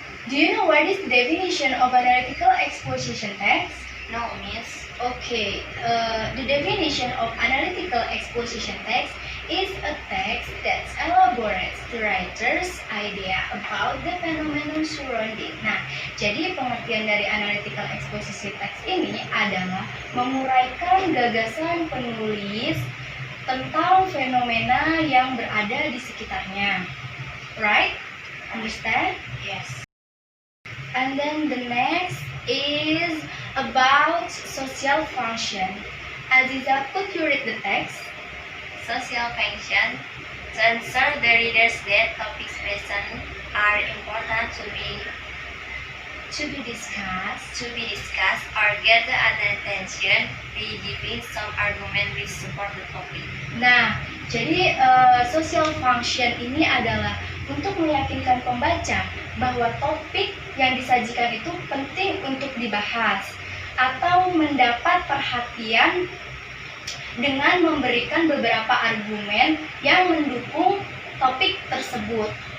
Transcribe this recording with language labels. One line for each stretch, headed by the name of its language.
English: Do you know what is the definition of analytical exposition text? No, miss. Okay, the definition of analytical exposition text is a text that elaborates the writer's idea about the phenomenon surrounding.
Indonesian: Nah, jadi pengertian dari analytical exposition text ini adalah menguraikan gagasan penulis tentang fenomena yang berada di sekitarnya.
English: Right? Understand? Yes. And then the next is about social function. Aziza, could you read the text? Social function to ensure the readers that topics present are important to be discussed or gather attention by giving some argument which support the topic.
Indonesian: Nah, jadi social function ini adalah untuk meyakinkan pembaca bahwa topik yang disajikan itu penting untuk dibahas atau mendapat perhatian dengan memberikan beberapa argumen yang mendukung topik tersebut.